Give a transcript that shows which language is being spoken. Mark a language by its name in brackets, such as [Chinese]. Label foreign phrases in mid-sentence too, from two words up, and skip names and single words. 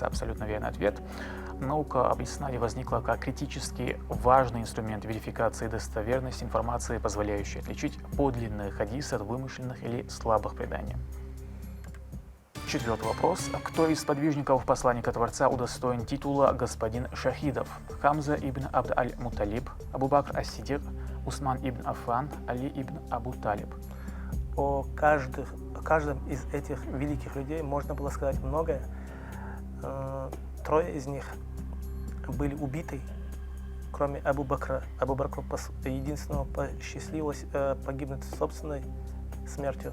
[Russian] Абсолютно верный ответ. Наука об иснаде возникла как критически важный инструмент верификации достоверности информации, позволяющий отличить подлинные хадисы от вымышленных или слабых преданий. Четвертый вопрос. Кто из сподвижников посланника Творца удостоен титула «Господин Шахидов»? Хамза ибн Абд аль-Муталиб, Абу Бакр ас-Сидик, Усман ибн Аффан, Али ибн Абу Талиб. О каждом из этих великих людей можно было сказать многое. 3 из них были убиты, кроме Абу Бакра. Абу Бакру единственного посчастливилось погибнуть собственной смертью.